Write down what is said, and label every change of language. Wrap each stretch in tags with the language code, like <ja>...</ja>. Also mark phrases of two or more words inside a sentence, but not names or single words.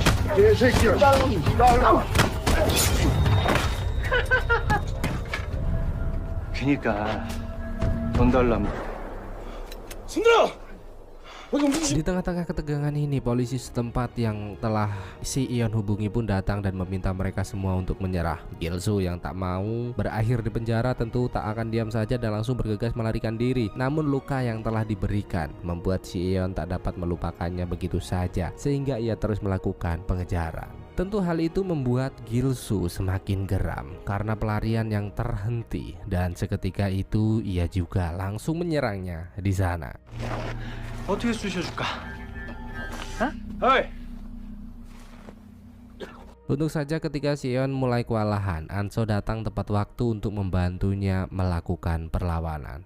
<ko>개새끼야. 나와. 그니까 돈 달라면.</ko> <id>Di tengah-tengah ketegangan ini, polisi setempat yang telah si Ion hubungi pun datang dan meminta mereka semua untuk menyerah. Gilsu yang tak mau berakhir di penjara tentu tak akan diam saja dan langsung bergegas melarikan diri. Namun luka yang telah diberikan membuat si Ion tak dapat melupakannya begitu saja, sehingga ia terus melakukan pengejaran. Tentu hal itu membuat Gilsu semakin geram karena pelarian yang terhenti, dan seketika itu ia juga langsung menyerangnya di sana.</id> <ko>어떻게 쑤셔줄까? 어이.</ko> <id>Untung saja ketika Sion mulai kewalahan, Anso datang tepat waktu untuk membantunya melakukan perlawanan.</id>